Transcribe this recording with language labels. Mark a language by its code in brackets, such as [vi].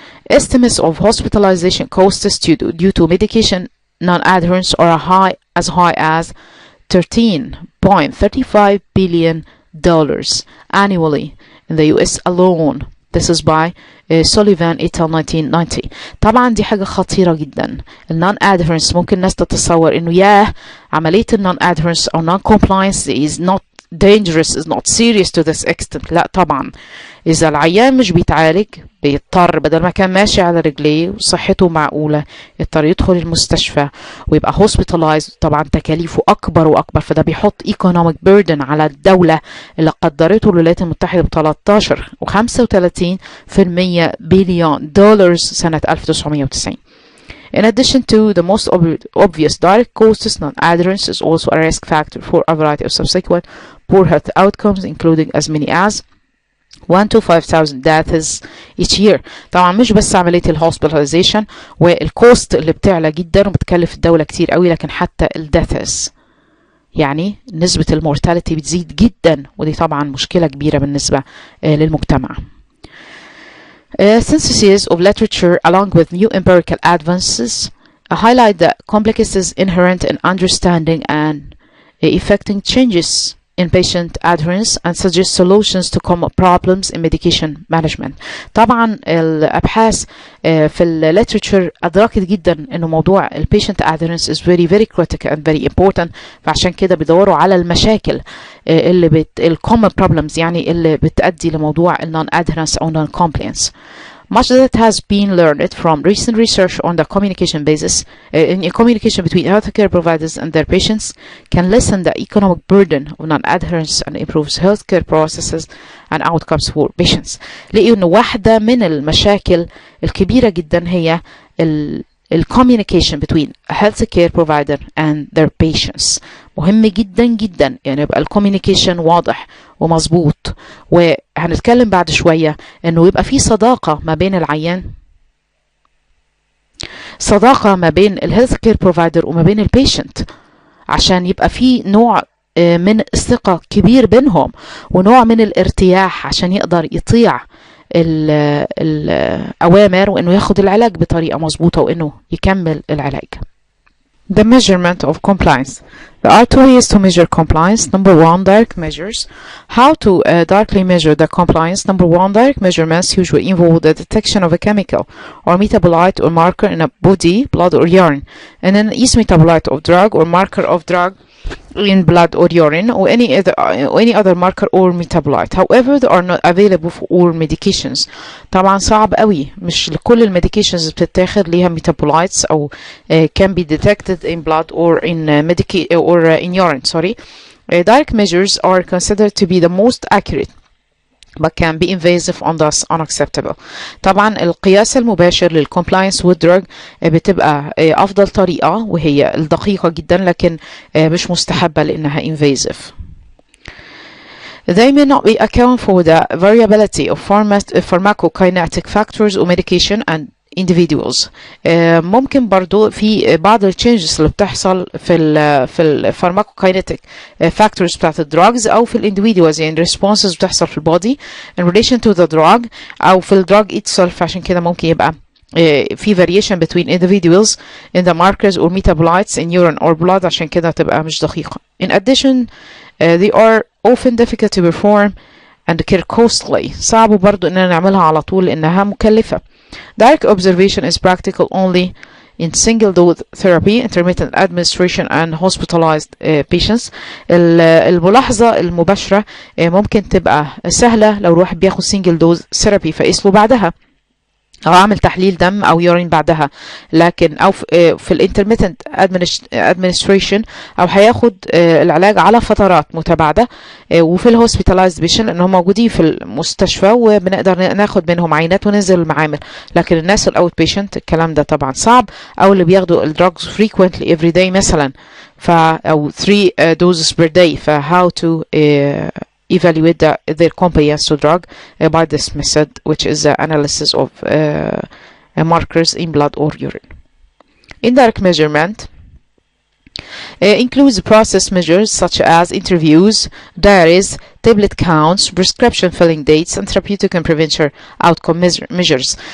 [en] Estimates of hospitalization costs due to medication non-adherence are as high as $13.35 billion annually in the US alone. This is by Sullivan et al. [ar] 1990. طبعا دي حاجة خطيرة جدا. [en] النون adherence [ar] ممكن الناس تتصور انه ياه عملية النون [en] adherence [ar] او [en] non compliance is not dangerous, is not serious to this extent. [ar] لا طبعا، إذا العيان مش بيتعالج بيضطر بدل ما كان ماشي على رجليه وصحته معقولة يضطر يدخل المستشفى ويبقى hospitalized. طبعا تكاليفه أكبر وأكبر، فده بيحط economic burden على الدولة اللي قدرته الولايات المتحدة ب 13.35% بليون دولار سنة 1990. [en] In addition to the most obvious direct costs, non-adherence is also a risk factor for a variety of subsequent poor health outcomes, including as many as 1 to 5,000 deaths each year. [ar] طبعا مش بس عملية الهوسبيتاليزيشن والكوست اللي بتعلى جدا وبتكلف الدولة كتير قوي، لكن حتى الديثs، يعني نسبة المورتاليتي بتزيد جدا، ودي طبعا مشكلة كبيرة بالنسبة للمجتمع. [en] Syntheses of literature along with new empirical advances highlight the complexities inherent in understanding and effecting changes in patient adherence and suggest solutions to common problems in medication management. [ar] طبعا الأبحاث في literature أدركت جدا إنه موضوع [en] patient adherence is very very critical and very important، [ar] فعشان كده بيدوروا على المشاكل اللي [en] common problems [ar] يعني اللي بتؤدي لموضوع non adherence أو non compliance. [en] Much that has been learned from recent research on the communication basis in communication between healthcare providers and their patients can lessen the economic burden of non-adherence and improves healthcare processes and outcomes for patients. [ar] لقيوا إنه واحدة من المشاكل الكبيرة جدا هي [en] communication between a healthcare provider and their patients. [ar] مهم جدا جدا يعني يبقى communication واضح ومظبوط، وهنتكلم بعد شوية انه يبقى في صداقة ما بين العيان، صداقة ما بين الهيلث كير بروفايدر وما بين البيشنت، عشان يبقى في نوع من الثقة كبير بينهم ونوع من الارتياح عشان يقدر يطيع الأوامر وإنه ياخد العلاج بطريقة مظبوطة وإنه يكمل العلاج. [en] The measurement of compliance. There are two ways to measure compliance. Number one, direct measures. How to directly measure the compliance? Number one, direct measurements usually involve the detection of a chemical or metabolite or marker in a body, blood or urine, and then each metabolite of drug or marker of drug in blood or urine or any other marker or metabolite. However, they are not available for all medications. [ar] طبعا صعب قوي، مش كل الميديكيشنز بتتاخد ليها [en] metabolites [ar] أو [en] can be detected in blood or in in urine. Direct measures are considered to be the most accurate but can be invasive and thus unacceptable. [ar] طبعا القياس المباشر لل [en] compliance with drug [ar] بتبقى أفضل طريقة وهي الدقيقة جدا، لكن مش مستحبة لأنها invasive. [en] They may not be account for the variability of pharmacokinetic factors or medication and individuals. [ar] ممكن برضو في بعض التشينجز اللي بتحصل في الفارماكوكاينيتيك factors بتاعت الدراجز او في الانديفيدوالز، يعني responses بتحصل في البودي [en] in relation to the drug [ar] او في الدراج itself. عشان كده ممكن يبقى في [en] variation between individuals in the markers or metabolites in urine or blood، [ar] عشان كده تبقى مش دقيقة. [en] In addition they are often difficult to perform and care costly. [ar] صعب برضو اننا نعملها على طول لانها مكلفة. [en] Direct observation is practical only in single dose therapy, intermittent administration and hospitalized patients. [ar] الملاحظة المباشرة ممكن تبقى سهلة لو الواحد بياخد single dose therapy فقيس له بعدها او اعمل تحليل دم او يورين بعدها، لكن او في الانترميتنت ادمنستريشن او هياخد العلاج على فترات متباعده، وفي الهوسبيتالايزد بيشن ان هم موجودين في المستشفى وبنقدر ناخد منهم عينات وننزل المعامل. لكن الناس الاوت بيشنت الكلام ده طبعا صعب، او اللي بياخدوا الدراجز [en] frequently every day [ar] مثلا او [en] 3 doses per day. ف how to evaluate their compliance to drug by this method, which is the analysis of markers in blood or urine. Indirect measurement includes process measures such as interviews, diaries, tablet counts, prescription filling dates, and therapeutic and prevention outcome measures.